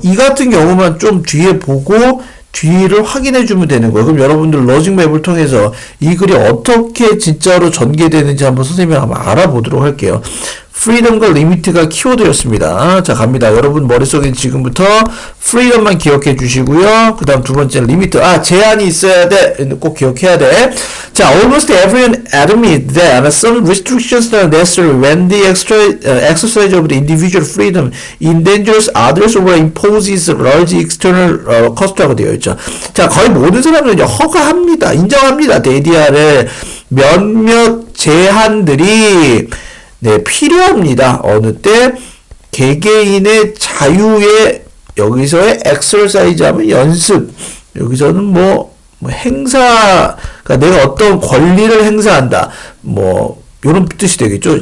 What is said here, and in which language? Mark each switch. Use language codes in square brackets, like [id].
[ko] 이 같은 경우만 좀 뒤에 보고 뒤를 확인해 주면 되는 거예요. 그럼 여러분들 로직맵을 통해서 이 글이 어떻게 진짜로 전개되는지 한번 선생님이 한번 알아보도록 할게요. 프리덤과 리미트가 키워드였습니다. 자, 갑니다. 여러분 머릿속에 지금부터 프리덤만 기억해 주시고요. 그 다음 두 번째 리미트. 제한이 있어야 돼. 꼭 기억해야 돼. 자, [en] almost everyone admit that some restrictions are necessary when the exercise of the individual freedom endangers others or imposes large external cost라고 [ko] 되어 있죠. 자, 거의 모든 사람들은 이제 허가합니다. 인정합니다. DDR을 몇몇 제한들이 필요합니다. 어느 때 개개인의 자유의 여기서의 exercise 하면 연습, 여기서는 행사, 그러니까 내가 어떤 권리를 행사한다, 이런 뜻이 되겠죠.